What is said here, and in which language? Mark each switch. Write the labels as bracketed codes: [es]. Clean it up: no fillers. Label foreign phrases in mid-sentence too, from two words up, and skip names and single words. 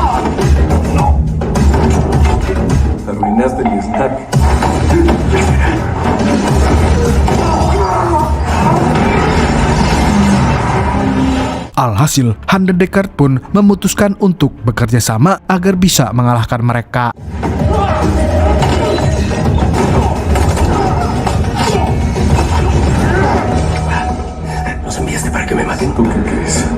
[es] Arruinaste mi stack. [id] Alhasil, Han dan Deckard pun memutuskan untuk bekerja sama agar bisa mengalahkan mereka. [es] Los enviaste para que me maten. ¿Tú qué crees?